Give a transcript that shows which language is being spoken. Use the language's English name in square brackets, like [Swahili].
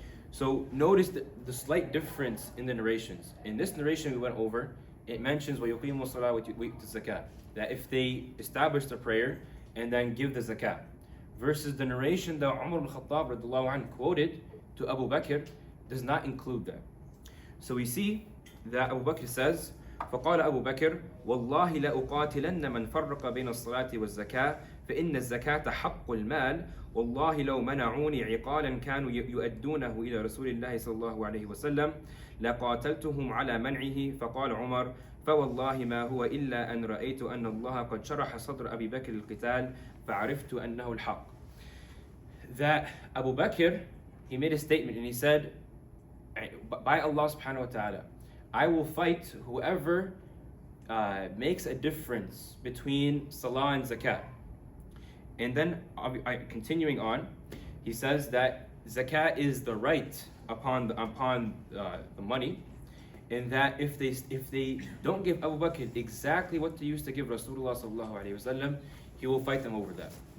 [English] So notice the slight difference in the narrations. In this narration we went over, it mentions [Arabic] وَيُقِيمُوا الصَّلَاةَ وَيُؤْتُوا الزَّكَاةَ, [English] that if they establish the prayer and then give the zakah, versus the narration that Umar ibn Khattab radiallahu anhu quoted to Abu Bakr does not include that. So we see that Abu Bakr says, [Arabic] فقال أبو بكر والله لأقاتلن من فرق بين الصلاة والزكاة فإن الزكاة حق المال والله لو منعوني عقالا كانوا يؤدونه إلى رسول الله صلى الله عليه وسلم لقاتلتهم على منعه فقال عمر فوالله ما هو إلا أن رأيت أن الله قد شرح صدر أبي بكر القتال فعرفت أنه الحق. [English] that Abu Bakr, he made a statement and he said, by Allah subhanahu wa ta'ala, I will fight whoever makes a difference between salah and zakah. And then continuing on, he says that zakah is the right upon the money, and that if they don't give Abu Bakr exactly what they used to give Rasulullah sallallahu alaihi wasallam, he will fight them over that.